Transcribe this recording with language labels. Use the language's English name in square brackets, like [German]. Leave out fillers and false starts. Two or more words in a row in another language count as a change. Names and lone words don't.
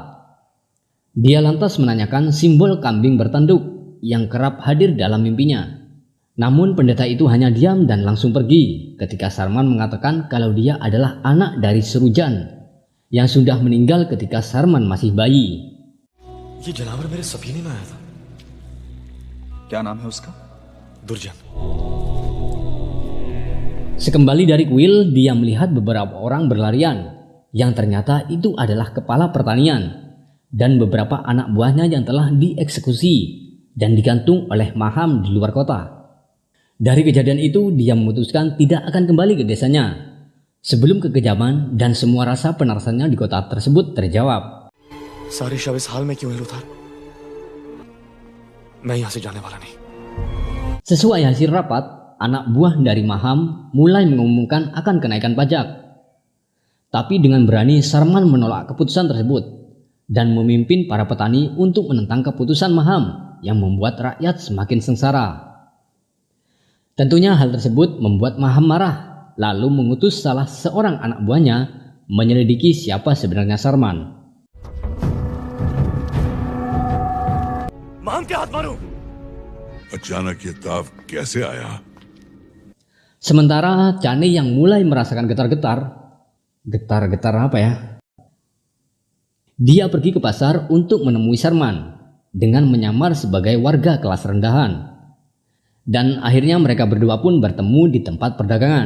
[Indonesian] Dia lantas menanyakan simbol kambing bertanduk yang kerap hadir dalam mimpinya. Namun pendeta itu hanya diam dan langsung pergi ketika Sarman mengatakan kalau dia adalah anak dari Surujan yang sudah meninggal ketika Sarman masih bayi. [Hindi] ये जानवर मेरे सपने में आया था। क्या नाम है उसका? दुर्जन। [Indonesian] Sekembali dari kuil, dia melihat beberapa orang berlarian yang ternyata itu adalah kepala pertanian dan beberapa anak buahnya yang telah dieksekusi dan digantung oleh Maham di luar kota. Dari kejadian itu, dia memutuskan tidak akan kembali ke desanya sebelum kekejaman dan semua rasa penarasannya di kota tersebut terjawab. [Hindi] सारी शव इस हाल में क्यों है लुथार? मैं यहाँ से जाने वाला नहीं। [Indonesian] Sesuai hasil rapat, anak buah dari Maham mulai mengumumkan akan kenaikan pajak. Tapi dengan berani Sarman menolak keputusan tersebut dan memimpin para petani untuk menentang keputusan Maham yang membuat rakyat semakin sengsara. Tentunya hal tersebut membuat Maham marah, lalu mengutus salah seorang anak buahnya menyelidiki siapa sebenarnya Sarman. [Hindi] मान के हाथ मारो। अचानक ये ताव कैसे आया? [Indonesian] Sementara Chane yang mulai merasakan getar-getar apa ya? Dia pergi ke pasar untuk menemui Sarman dengan menyamar sebagai warga kelas rendahan. Dan akhirnya mereka berdua pun bertemu di tempat perdagangan.